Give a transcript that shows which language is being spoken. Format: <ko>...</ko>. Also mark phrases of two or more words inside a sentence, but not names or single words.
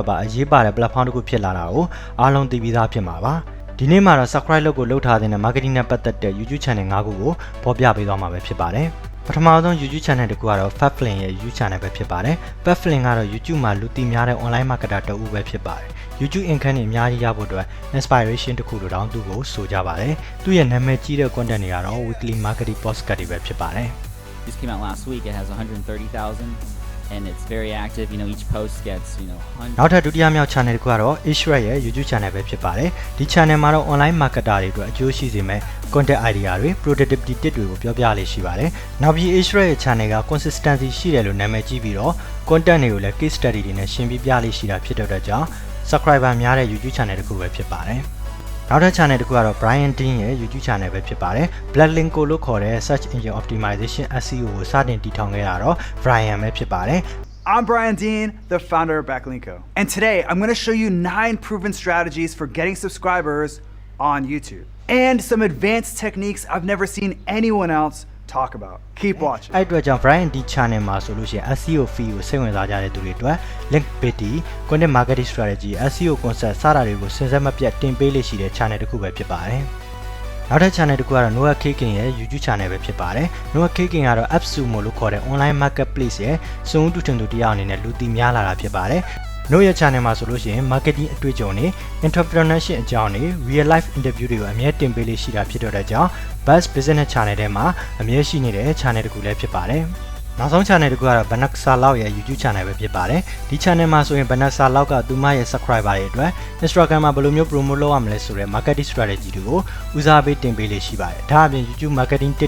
<my>ပါအရေးပါတဲ့ platform တစ်ခုဖြစ်လာတာကိုအားလုံးသိပြီးသားဖြစ်မှာပါဒီနေ့မှာတော့ subscribe လုပ်ကိုလုပ်ထားတဲ့ marketing နဲ့ပတ်သက်တဲ့ YouTube channel 5ခုကိုဖော်ပြပေးသွားမှာပဲဖြစ်ပါတယ်ပထမဆုံး YouTube channel တစ်ခုကတော့ 𝚑𝚊𝚗𝚒 ရဲ့ YouTube channel ပဲဖြစ်ပါတယ်𝚑𝚊𝚗𝚒 ကတော့ YouTube မှာလူသိများတဲ့</my> <en>online marketer</en> <my>တစ်ဦးပဲဖြစ်ပါတယ်</my> <en>YouTube income</en> <my>တွေအများကြီးရဖို့အတွက် inspiration တစ်ခုလိုတောင်သူ့ကိုဆိုကြပါတယ်သူ့ရဲ့နာမည်ကြီးတဲ့ content တွေကတော့</my> <en>weekly marketing podcast</en> <my>တွေပဲဖြစ်ပါတယ်</my> <en>This came out last week. It has 130,000 and it's very active. Each post gets, hundreds.</en> <my>နောက်ထပ်ဒုတိယမြောက် channel တစ်ခုကတော့ 𝑆𝒉𝑎𝑟𝑒 ရဲ့ YouTube channel ပဲဖြစ်ပါတယ်ဒီ channel မှာတော့</my> <en>online marketer</en> <my>တွေအတွက်အကျိုးရှိစေမယ့်</my> <en>content idea</en> <my>တွေ</my> <en>productivity tip</en> <my>တွေကိုပြောပြလေးရှိပါတယ်နောက်ပြီး 𝑆𝒉𝑎𝑟𝑒 ရဲ့ channel က consistency ရှိတယ်လို့နာမည်ကြီးပြီးတော့ content တွေကိုလည်း</my> <en>case study</en> <my>တွေနဲ့ရှင်းပြပြလေးရှိတာဖြစ်တဲ့အတွက်ကြောင့် subscriber များတဲ့ YouTube channel တစ်ခုပဲဖြစ်ပါတယ်နောက်ထပ် channel တစ်ခုကတော့ Brian Dean ရဲ့ YouTube channel ပဲဖြစ်ပါတယ် Blacklinko လို့ခေါ်တဲ့</my> <en>search engine optimization SEO</en> <my>ကိုစတင်တည်ထောင်ခဲ့တာတော့ Brian ပဲဖြစ်ပါတယ်</my> <en>I'm Brian Dean, the founder of Backlinko. And today I'm going to show you 9 proven strategies for getting subscribers on YouTube. And some advanced techniques I've never seen anyone else talk about. Keep watching.</en> <my>အဲ့အတွက်ကြောင့် Brian Dean channel မှာဆိုလို့ရှိရင်</my> <en>SEO fee</en> <my>ကိုစိတ်ဝင်စားကြတဲ့သူတွေအတွက်</my> <en>link baiting, content marketing strategy, SEO concept</en> <my>စတာတွေကိုစဉ်ဆက်မပြတ်တင်ပေးလေးရှိတဲ့ channel တစ်ခုပဲဖြစ်ပါတယ်နောက်ထပ် channel တစ်ခုကတော့ 𝚑𝚑𝚗𝚔ရဲ့ YouTube channel ပဲဖြစ်ပါတယ်𝚑𝚑𝚗𝚔ကတော့ 𝑆𝒉𝑎𝑟𝑒 လို့ခေါ်တဲ့ online marketplace ရဲ့စုံတူထင်သူတယောက်အနေနဲ့လူသိများလာတာဖြစ်ပါတယ်𝚑ရဲ့ channel မှာဆိုလို့ရှိရင် marketing အတွေ့အကြုံတွေ entrepreneurship အကြောင်းတွေ</my> <en>real life interview</en> <my>တွေကိုအမြဲတင်ပေးလေးရှိတာဖြစ်တဲ့ကြောင့်</my> <en>best business channel</en> <my>ထဲမှာအမြဲရှိနေတဲ့ channel တစ်ခုလည်းဖြစ်ပါတယ်နောက်ဆုံး channel တစ်ခုကတော့ 𝚑𝚑𝚑𝚑𝚑 ရဲ့ YouTube channel ပဲဖြစ်ပါတယ်ဒီ channel မှာဆိုရင် 𝚑𝚑𝚑𝚑𝚑 ကသူမရဲ့ subscriber တွေအတွက် Instagram မှာဘယ်လိုမျိုး promote လုပ်ရမလဲဆိုတဲ့</my> <en>marketing strategy</en> <my>တွေကိုဦးစားပေးတင်ပေးလေးရှိပါတယ်ဒါအပြင်</my> <en>YouTube marketing tip</en>